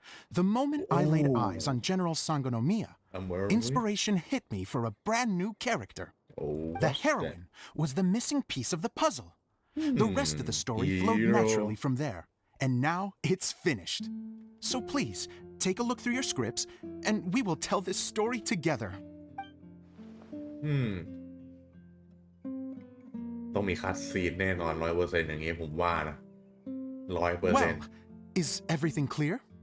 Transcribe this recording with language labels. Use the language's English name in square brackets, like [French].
[English] The moment I laid eyes on General Sangonomiya, inspiration hit me for a brand new character. The heroine was the missing piece of the puzzle. The rest of the story flowed naturally from there. And now it's finished. So please, take a look through your scripts, and we will tell this story together. [Thai] ต้องมีคัดซีนแน่นอน 100% อย่างงี้ผมว่านะ 100% [English] Well, is everything clear?